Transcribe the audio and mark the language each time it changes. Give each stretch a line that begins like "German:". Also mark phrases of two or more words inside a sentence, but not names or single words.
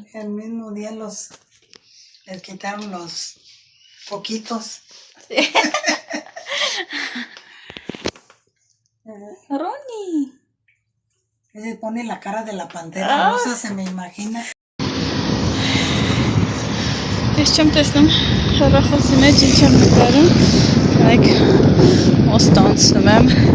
Spanish: El mismo día les quitaron los poquitos. Sí. Ronnie. Se pone la cara de la pantera rosa, se me imagina.
Armenian: Ես չեմ տեսնում հեռախոսի մեջ ինչ եմ նկարում, like ոստը անցնում եմ,